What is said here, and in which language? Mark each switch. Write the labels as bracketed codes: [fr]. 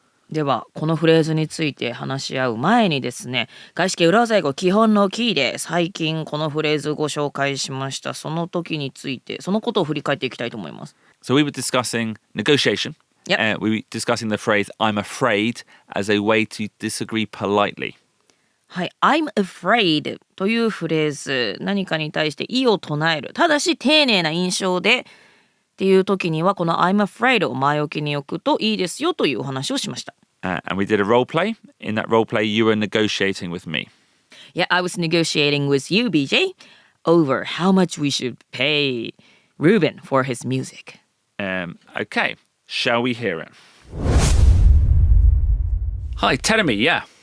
[ja] ではこのフレーズについて話し合う前にですね、外資系裏技英語基本のキーで最近このフレーズご紹介しました。その時についてそのことを振り返っていきたいと思います。 [en] So we were discussing negotiation. Yep. We were discussing the phrase I'm afraid as a way to disagree politely. [ja] はい、I'm afraid というフレーズ、何かに対して異を唱える。ただし丁寧な印象でっていう時にはこの I'm afraid を前置きに置くといいですよというお話をしました。 [en] And we did a role play. In that role play, you were negotiating with me. Yeah, I was negotiating with you, BJ, over how much we should pay Ruben for his music. Okay, shall we hear it? Hi, Terumi, yeah.